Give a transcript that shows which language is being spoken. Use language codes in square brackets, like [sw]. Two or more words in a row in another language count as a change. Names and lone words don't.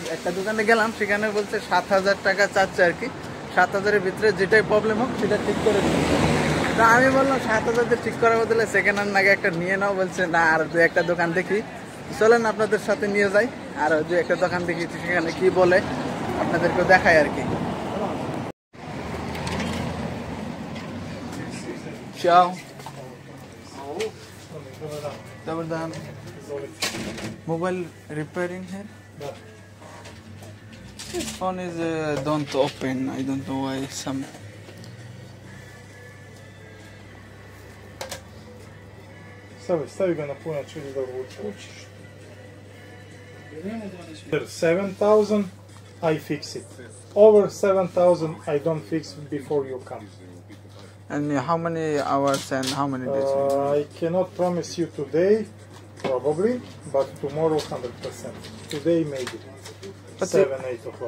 [bn] একটা দোকানে গেলাম, সেখানে বলছে 7,000 টাকা চাচ্ছে আর কি। 7,000-এর ভিতরে যেটাই প্রবলেম হোক সেটা ঠিক করে দিন। তা আমি বললাম 7,000 দিয়ে ঠিক করার বদলে [en] second hand [bn] আগে একটা নিয়ে নাও। বলছে না, আর দু একটা দোকান দেখি, চলেন আপনাদের সাথে নিয়ে যাই। আর যে একটা দোকান দেখি সেখানে কি বলে আপনাদেরকে দেখাই আর কি। [hr] Ciao. Dobar dan. [en] Mobile repairing here? This phone is don't open. I don't know why. Some [hr] Stavi ga na punač ili da vučeš. [en] 7,000 I fix it. Over 7,000 I don't fix before you come. And how many hours and how many days? I cannot promise you today, probably, but tomorrow 100%. Today maybe. But 7-8 o'clock.